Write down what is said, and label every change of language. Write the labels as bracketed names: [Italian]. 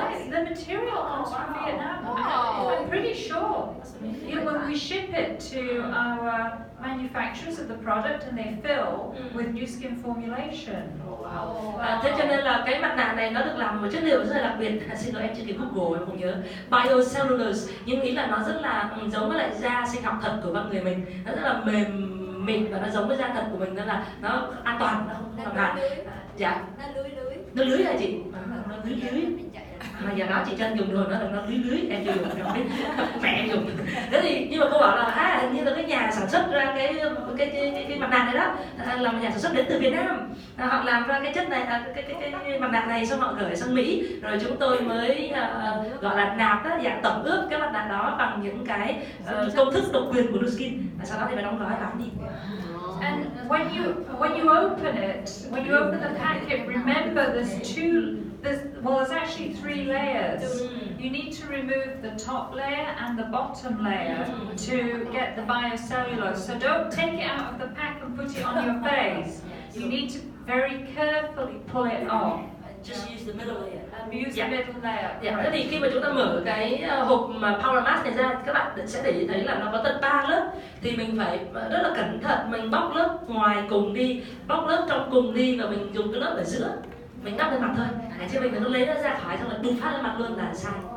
[English] The material comes from Vietnam. I'm pretty sure. You know, when we ship it to our manufacturers of the product, and they fill with new skin formulation. [Vietnamese] Thế cho nên là cái mặt nạ này nó được làm một chất liệu rất là đặc biệt. Xin lỗi em chưa kịp Google, em không nhớ. Biocellulose, nhưng ý là nó rất là giống với lại da sinh học thật của con người mình. Nó rất là mềm mịn và nó giống với da thật của mình, nên là nó an toàn, nó không làm hại. Dạ. Nó lưới hả chị? Nó lưới. Mà giờ đó chị Trân dùng rồi, nó lưới, em chưa dùng, em không biết. Mẹ em dùng. Thế thì nhưng mà cô bảo là hình như là cái nhà sản xuất ra cái mặt nạ này đó là một nhà sản xuất đến từ Việt Nam. Họ làm ra cái chất này, cái mặt nạ này xong họ gửi sang Mỹ, rồi chúng tôi mới gọi là nạp đó, dạng tẩm ướp cái mặt nạ đó bằng những cái công thức độc quyền của Nu Skin. Sau đó thì mới đóng gói bán đi. [English] And when when you open it, when you open the packet, remember there's actually 3 layers. You need to remove the top layer and the bottom layer to get the biocellulose. So don't take it out of the pack and put it on your face. You need to very carefully pull it off. Just use the middle layer. Use the middle layer. [Vietnamese] Dạ, thế thì khi mà chúng ta mở cái hộp mà Power Mask này ra, các bạn sẽ để ý thấy là nó có tận 3 lớp. Thì mình phải rất là cẩn thận, mình bóc lớp ngoài cùng đi, bóc lớp trong cùng đi và mình dùng cái lớp ở giữa. Mình đắp lên mặt thôi, chứ mình nó lấy nó ra khỏi xong rồi bùng phát lên mặt luôn là sai.